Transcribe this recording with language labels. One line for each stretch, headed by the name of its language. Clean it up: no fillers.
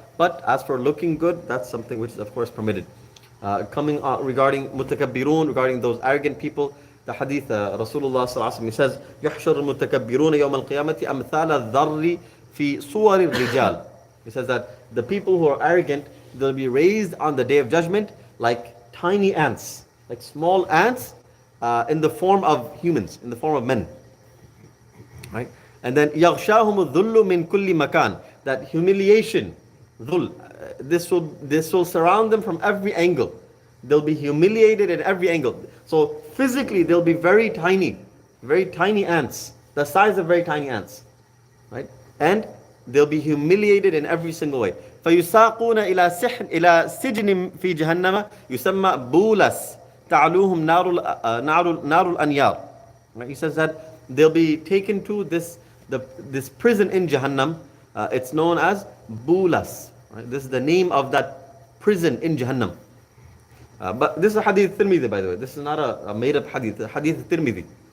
English: But as for looking good, that's something which is of course permitted. Coming regarding mutakabbirun, regarding those arrogant people, the hadith Rasulullah Sallallahu Alaihi Wasallam says,
Arabic: يحشر المتكبرون يوم القيامة أمثال الذر في صور الرجال.
English: He says that the people who are arrogant, they'll be raised on the day of judgment like tiny ants, like small ants in the form of humans, in the form of men. Right? And then
Arabic: يغشاهم الذل من كل مكان.
English: That humiliation, dhul, this will surround them from every angle. They'll be humiliated at every angle. So physically they'll be very tiny ants, the size of very tiny ants, right? And they'll be humiliated in every single way.
Arabic: فيساقون إلى سجن في جهنم يسمى بولس تعلوهم نار الأنيار.
English: He says that they'll be taken to this prison in Jahannam. It's known as Bulas. Right? This is the name of that prison in Jahannam. But this is a hadith Tirmidhi, by the way. This is not a made-up hadith. Hadith Tirmidhi.